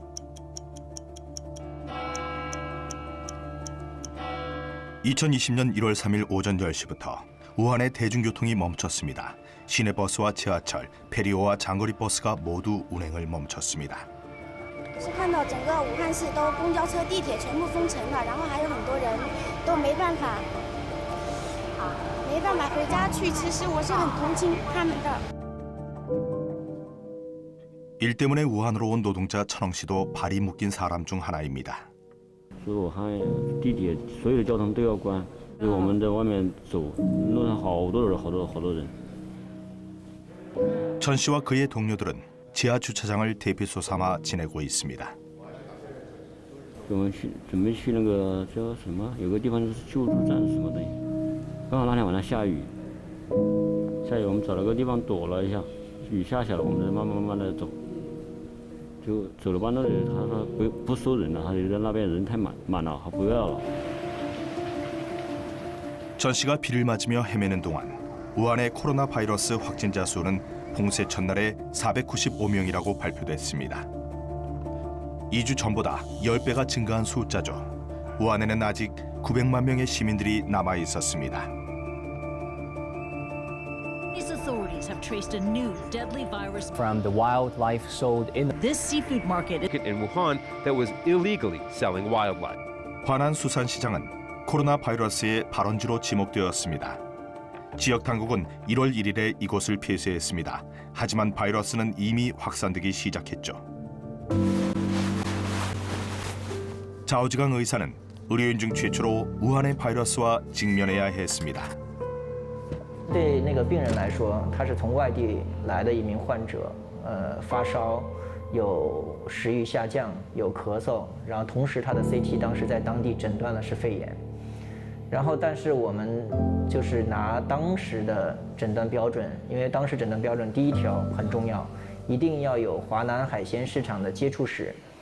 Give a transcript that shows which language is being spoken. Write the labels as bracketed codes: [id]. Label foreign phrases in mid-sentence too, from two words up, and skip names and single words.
[ko] 2020년 1월 3일 오전 10시부터 우한의 대중교통이 멈췄습니다. 시내버스와 지하철, 페리오와 장거리 버스가 모두 운행을 멈췄습니다. [zh] 是看到整个武汉市都公交车、地铁全部封城了，然后还有很多人都没办法回家去。其实我是很同情他们的。 [ko] 일 때문에 우한으로 온 노동자 천엉 씨도 발이 묶인 사람 중 하나입니다. [zh] 所以武汉地铁所有的交通都要关，所以我们在外面走，路上好多人，好多人。 [ko] 천 씨와 그의 동료들은 지하 주차장을 대피소 삼아 지내고 있습니다. [zh] 我们准备去那个叫什么？有个地方就是救助站什么的，刚好那天晚上下雨，我们找了个地方躲了一下，雨下了，我们再慢慢的走。就走了半路，他说不收人了，他觉得那边人太满了，他不要了。 [ko] 천 씨가 비를 맞으며 헤매는 동안 우한의 코로나 바이러스 확진자 수는 봉쇄 첫날에 495명이라고 발표됐습니다. 2주 전보다 10배가 증가한 숫자죠. 우한에는 아직 900만 명의 시민들이 남아 있었습니다. [en] Authorities have traced a new deadly virus from the wildlife sold in this seafood market in Wuhan that was illegally selling wildlife. [ko] 화난 수산시장은 코로나 바이러스의 발원지로 지목되었습니다. 지역 당국은 1월 1일에 이곳을 폐쇄했습니다. 하지만 바이러스는 이미 확산되기 시작했죠. 자오지강 의사는 의료인 중 최초로 우한의 바이러스와 직면해야 했습니다. [zh] 对那个病人来说，他是从外地来的一名患者，发烧，有食欲下降，有咳嗽，然后同时他的 CT 当时在当地诊断的是肺炎，然后但是我们就是拿当时的诊断标准，因为当时诊断标准第1条很重要，一定要有华南海鲜市场的接触史。